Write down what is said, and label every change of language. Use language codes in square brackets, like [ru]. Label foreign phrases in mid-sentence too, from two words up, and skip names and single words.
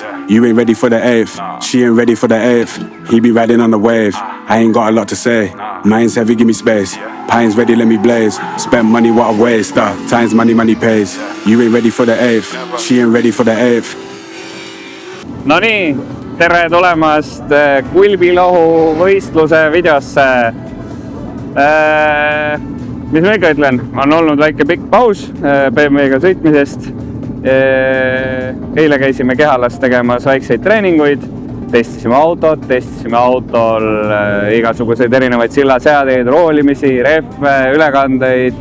[en] You ain't ready for the 8th, she ain't ready for the 8th. He be riding on the wave, I ain't got a lot to say. Mine's heavy, give me space. Pines ready, let me blaze. Spend money, what a waste. Times money, money pays. You ain't ready for the 8th, she ain't ready for the 8th. [et] No nii, tere tulemast Kulbilohu võistluse videosse. Mis ma ikka ütlen, on olnud väike pikk paus BMW-ga sõitmisest. Eile käisime Kehalas tegemas väikseid treeninguid, testisime autol igasuguseid erinevaid sillaseadeid, roolimisi, rehve, ülekandeid.